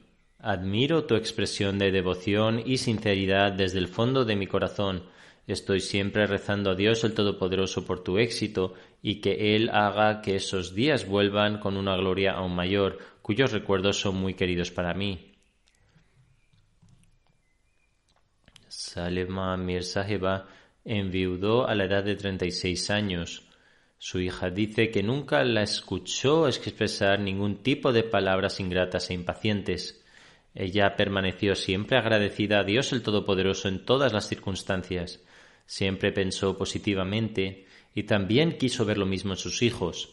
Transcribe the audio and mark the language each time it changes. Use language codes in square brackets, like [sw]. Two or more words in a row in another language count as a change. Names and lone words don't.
[es] Admiro tu expresión de devoción y sinceridad desde el fondo de mi corazón. Estoy siempre rezando a Dios el Todopoderoso por tu éxito y que Él haga que esos días vuelvan con una gloria aún mayor, cuyos recuerdos son muy queridos para mí. Salima Mir Sahiba enviudó a la edad de 36 años. Su hija dice que nunca la escuchó expresar ningún tipo de palabras ingratas e impacientes. Ella permaneció siempre agradecida a Dios el Todopoderoso en todas las circunstancias. Siempre pensó positivamente y también quiso ver lo mismo en sus hijos.